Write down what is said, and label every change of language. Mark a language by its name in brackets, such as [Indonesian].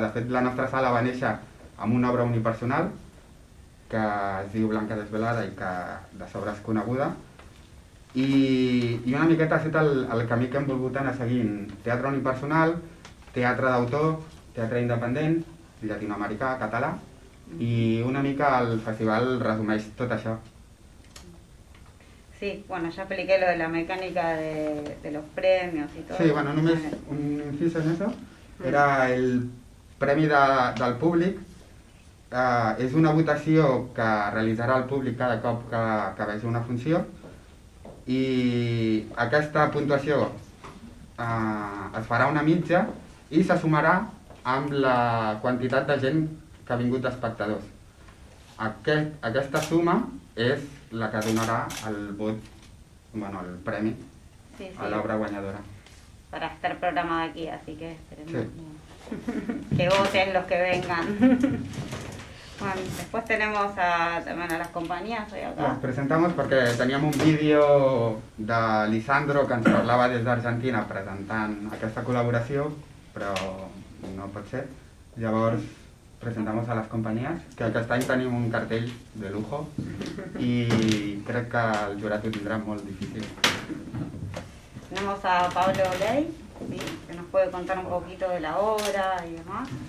[Catalan] De fet, la nostra sala va néixer amb una obra unipersonal que es diu Blanca Desvelada i que de sobre és coneguda, i una miqueta ha estat el camí que hem volgut anar seguint: teatre unipersonal, teatre d'autor, teatre independent, llatinoamericà, català, i una mica el festival resumeix tot això. [Spanish] Sí, bueno, ya expliqué lo de la mecánica de los premios y todo. [Catalan] Sí, bueno, només un inciso [Spanish] en eso. [Catalan] Era el premi del públic. És una votació que realitzarà el públic cada cop que vegi una funció, i aquesta puntuació es farà una mitja i se sumarà amb la quantitat de gent que ha vingut d'espectadors. Aquesta suma és la que donarà el vot, bueno, el premi a l'obra guanyadora. [Spanish] Para estar programada aquí, así que esperemos Sí. que voten los que vengan. Bueno, después tenemos también a las compañías hoy acá. [Catalan] Les [Spanish] presentamos [Catalan] perquè teníem un vídeo de Lisandro que ens parlava des d'Argentina presentant aquesta col·laboració, però no pot ser. Llavors [Spanish] presentamos [Catalan] a les companyies, que aquest any tenim un cartell [Spanish] de lujo [Catalan] i crec que el jurat ho tindrà molt difícil. [Spanish] Tenemos a Pablo Ley, ¿sí? Que nos puede contar un poquito de la obra y demás.